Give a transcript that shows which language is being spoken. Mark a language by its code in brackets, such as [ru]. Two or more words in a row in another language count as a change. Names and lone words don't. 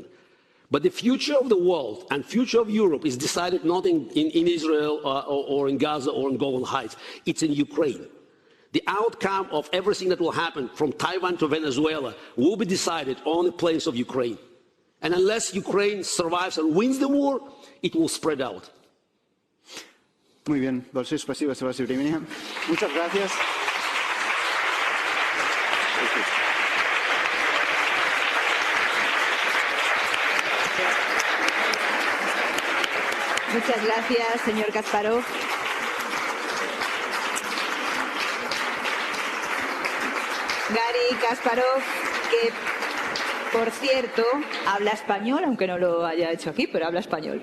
[en] But the future of the world and future of Europe is decided not in Israel or in Gaza or in Golan Heights. It's in Ukraine. The outcome of everything that will happen from Taiwan to Venezuela will be decided on the plains of Ukraine. And unless Ukraine survives and wins the war, it will spread out. [es] Muy bien. [ru] Большое спасибо за ваше время. [es] Muchas gracias. Muchas gracias, señor Kasparov. Garry Kasparov, que por cierto habla español, aunque no lo haya hecho aquí, pero habla español.